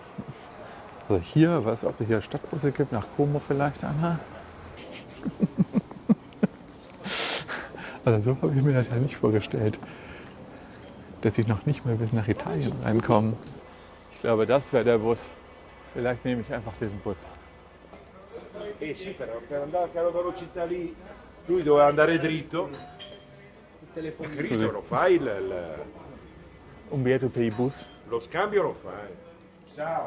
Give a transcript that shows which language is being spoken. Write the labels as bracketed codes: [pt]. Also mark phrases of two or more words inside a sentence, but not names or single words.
[de] Also hier, ob es hier Stadtbusse gibt, nach Como vielleicht einer. Also so habe ich mir das ja nicht vorgestellt, dass ich noch nicht mal bis nach Italien reinkomme. Ich glaube, das wäre der Bus. Vielleicht nehme ich einfach diesen Bus. [it] Sì, però per andare alla velocità lì, lui doveva andare dritto. Cristo lo fai Un biglietto per i bus. lo scambio lo fai. Ciao.